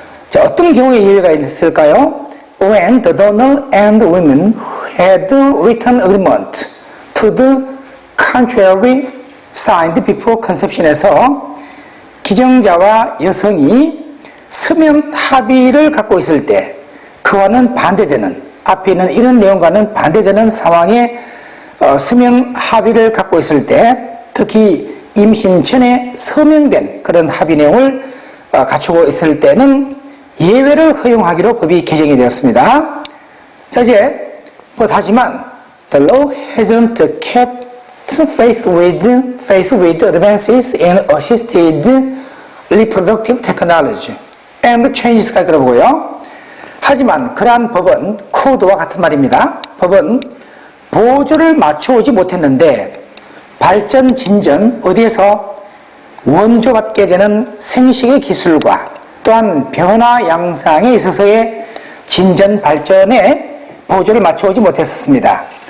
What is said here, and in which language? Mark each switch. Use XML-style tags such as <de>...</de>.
<ko>자, 어떤 경우에 예외가 있을까요?</ko> <en>When the donor and women had written agreement to the contrary signed before conception</en> <ko>에서 기증자와 여성이 서면 합의를 갖고 있을 때 그와는 반대되는 앞에 있는 이런 내용과는 반대되는 상황에 서면 합의를 갖고 있을 때 특히 임신 전에 서명된 그런 합의 내용을 갖추고 있을 때는 예외를 허용하기로 법이 개정이 되었습니다. 자, 이제 하지만</ko> <en>the law hasn't kept faced with advances in assisted reproductive technology and changes까지</en> <ko>그러고요. 하지만 그러한 법은 코드와 같은 말입니다. 법은 보조를 맞춰오지 못했는데 발전, 진전, 어디에서 원조받게 되는 생식의 기술과 또한 변화 양상에 있어서의 진전, 발전에 보조를 맞춰오지 못했었습니다.</ko>